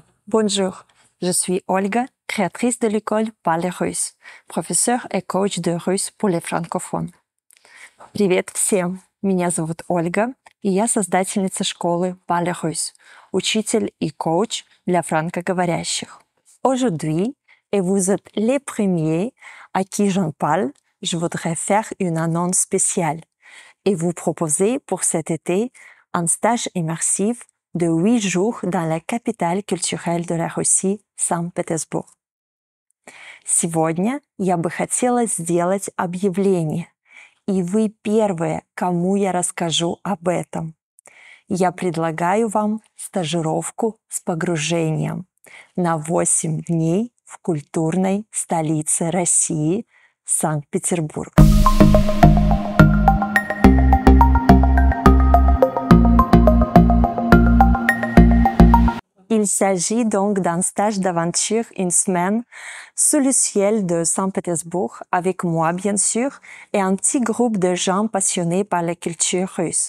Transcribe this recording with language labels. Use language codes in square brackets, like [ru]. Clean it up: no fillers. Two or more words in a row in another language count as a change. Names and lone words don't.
[fr] Bonjour, je suis Olga, créatrice de l'école Parler russe, professeur [ru] и коуч [fr] de russe pour les francophones. [ru] Привет всем! Меня зовут Ольга, и я создательница школы Parler russe, учитель и коуч для франкоговорящих. [fr] Aujourd'hui, et vous êtes les premiers à qui j'en parle, je voudrais faire une annonce spéciale et vous proposer pour cet été un stage immersif de 8 jours dans la capitale culturelle de la Руси, Санкт-Петербург. [ru] Сегодня я бы хотела сделать объявление, и вы первые, кому я расскажу об этом. Я предлагаю вам стажировку с погружением на 8 дней в культурной столице России, Санкт-Петербург. [fr] Il s'agit donc d'un stage d'aventure une semaine sous le ciel de Saint-Pétersbourg avec moi bien sûr et un petit groupe de gens passionnés par la culture russe.